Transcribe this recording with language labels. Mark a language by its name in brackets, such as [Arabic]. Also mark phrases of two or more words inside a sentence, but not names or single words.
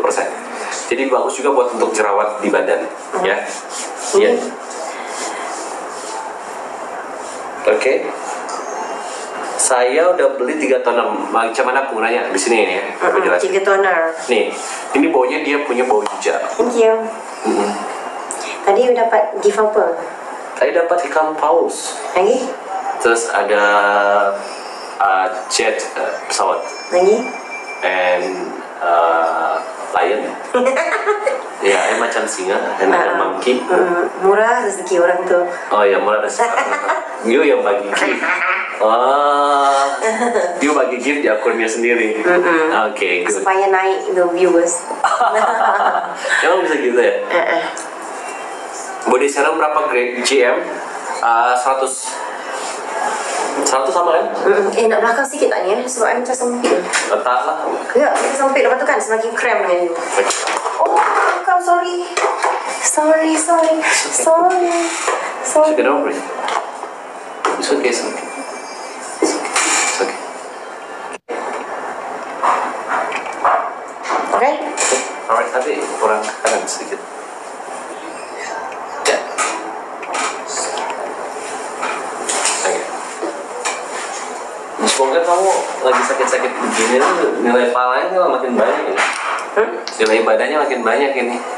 [Indonesian] Jadi bagus juga buat untuk jerawat di badan, ya. Iya. Oke. Saya udah beli 3 toner. [Malay] Macam mana aku nanya di sini ya? [Indonesian] Aku jelasin. 3 toner. [Malay] Nih, ini baunya dia punya bau yuja. [English] Thank you. [Malay] Tadi dapat gift apa? Tadi dapat ikan paus. Lagi? [Indonesian] Terus ada jet pesawat. Lagi? [English] And lion. [Malay] Ya, macam singa dan ada monkey. Murah rezeki orang tu. Oh ya, murah rezeki. You yang bagi gift. You bagi gift di akunnya sendiri. [Indonesian] Oke, good. Supaya naik [English] the viewers. [Indonesian] Emang bisa gitu ya? [English] Body serum [Malay] berapa grade? [Indonesian] GM 100 sama kan? [Malay] Nak belakang sikit tak ni sebab I macam sempit. Tak lah. Ya, macam sempit lepas tu kan semakin krem ni. Oh, bukan, [English] sorry. Don't worry. It's okay. It's okay. Okay? Alright, [Indonesian] tapi kurang kanan sedikit. Ya. Oke. Semoga kamu lagi sakit-sakit begini tuh nilai palanya makin banyak ini. Nilai badannya makin banyak ini.